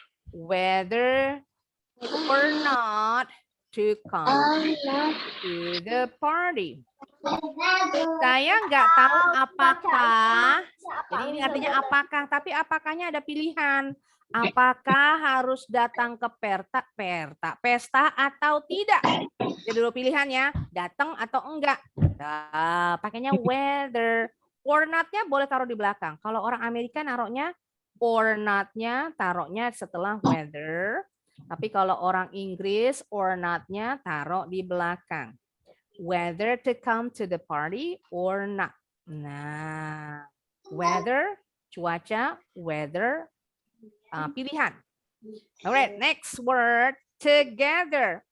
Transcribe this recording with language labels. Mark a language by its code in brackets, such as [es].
[en] Whether or not to come to the party. [id] Saya nggak tahu apakah, jadi ini artinya apakah, tapi apakahnya ada pilihan. Apakah harus datang ke pesta atau tidak? Jadi dulu pilihannya, datang atau enggak. Nah, pakainya whether. Or not-nya boleh taruh di belakang. Kalau orang Amerika naruhnya or not-nya taruhnya setelah whether. Tapi kalau orang Inggris or not-nya taruh di belakang. [en] Whether to come to the party or not. Nah, weather, cuaca, weather, pilihan. Alright, next word, together.